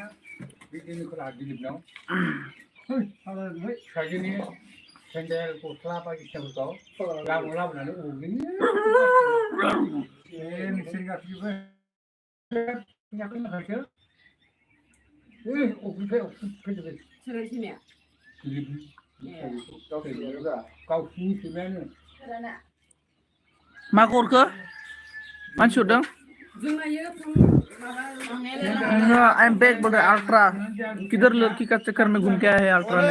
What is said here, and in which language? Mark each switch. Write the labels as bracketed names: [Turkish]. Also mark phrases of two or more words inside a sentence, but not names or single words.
[Bodo] सेन्देल गस्ला बायदिसिनाफोरखौ लाबोनानै नोंसोरनि गासैबो गावसिनि सैमायानो मा गरखो मानसि हरदों? [English] I am back [Hindi] बोल रहा अल्ट्रा, किधर लड़की का चक्कर में घूम के आया है अल्ट्रा ने।